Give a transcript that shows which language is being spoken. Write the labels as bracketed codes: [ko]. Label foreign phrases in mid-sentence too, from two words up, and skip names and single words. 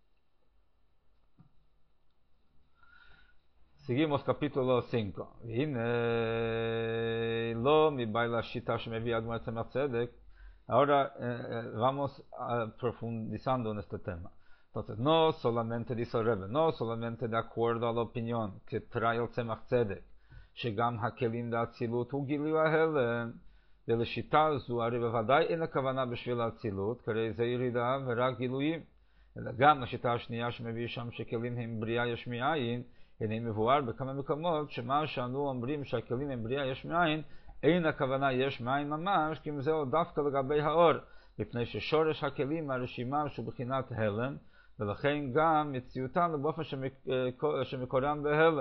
[es] Seguimos capítulo 5. Ahora vamos profundizando en este tema. Entonces, no solamente, dice el Rebbe, no solamente de acuerdo a la opinión que trae el Tzemach Tzedek, [he] שגם הכלים לאצילות הוא גילוי ההלם, ולשיטה זו הרי בוודאי אין הכוונה בשביל האצילות, כרי זה ירידה ורק גילויים, אלא גם לשיטה השנייה שמביא שם שכלים הם בריאה יש מאין, הנה מבואר בכמה מקומות שמה שאנו אומרים שהכלים הם בריאה יש מאין, אין הכוונה יש מאין ממש, כי אם זהו דווקא לגבי האור, מפני ששורש הכלים הרשימה שהוא בחינת הלם, ולכן גם מציאותן באופן שמקורם בהלם.